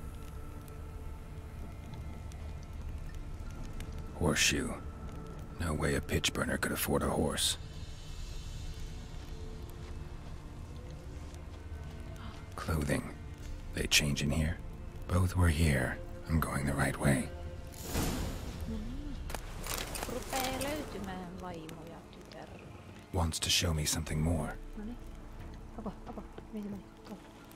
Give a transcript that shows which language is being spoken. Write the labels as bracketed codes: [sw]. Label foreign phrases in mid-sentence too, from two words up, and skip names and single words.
[en] Horseshoe. No way a pitch burner could afford a horse. Clothing. They change in here? Both were here. I'm going the right way. [fi] Rupee löytymään vaimo ja tytär. [en] Wants to show me something more. [fi] Noniin. Apa. Mihin se meni? Tuolla.